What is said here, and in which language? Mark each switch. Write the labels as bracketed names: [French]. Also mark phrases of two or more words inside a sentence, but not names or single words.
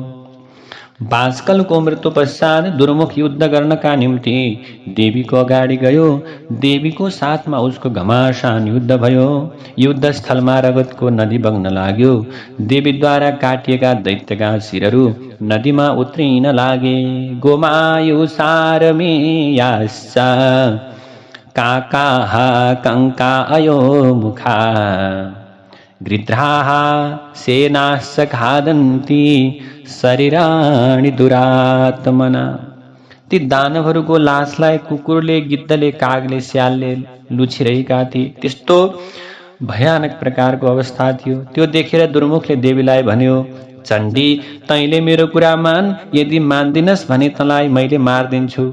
[Nepali] बास्कलको मृत्यु पश्चात दुर्मुख युद्ध गर्नका निम्ति देवीको अगाडि गयो। देवीको साथमा उसको घमासान युद्ध भयो। युद्धस्थलमा रगतको नदी बग्न लाग्यो। देवीद्वारा काटिएका दैत्यका शिरहरू नदीमा उत्रिन लागे। [Sanskrit] गोमायु सारमेयाश्च काकाः कङ्कायो मुखा गृध्राः सेनाश्च खादन्ति शरीराणि दुरात्मना। [Nepali] ती दानवहरूको लासलाई कुकुरले, गिद्धले, कागले, स्यालले लुछिरहेका थिए। त्यस्तो भयानक प्रकारको अवस्था थियो। त्यो देखेर दुर्मुखले देवीलाई भन्यो, चण्डी, तैँले मेरो कुरा मान, यदि मान्दिनस् भने तँलाई मैले मारिदिन्छु।